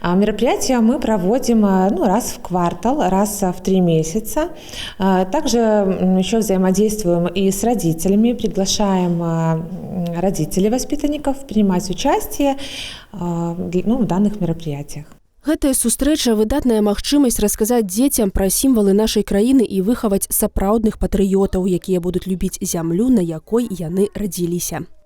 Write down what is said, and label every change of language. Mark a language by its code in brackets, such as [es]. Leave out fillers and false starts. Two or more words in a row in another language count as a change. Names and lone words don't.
[ru] Мероприятия мы проводим раз в квартал, раз в 3 месяца. Также еще взаимодействуем и с родителями, приглашаем родителей воспитанников принимать участие в данных мероприятиях. [be] Гэтая сустрэча – выдатная магчымасць расказаць дзецям пра сімвалы нашай краіны і выхаваць сапраўдных патрыётаў, якія будуць любіць зямлю, на якой яны радзіліся.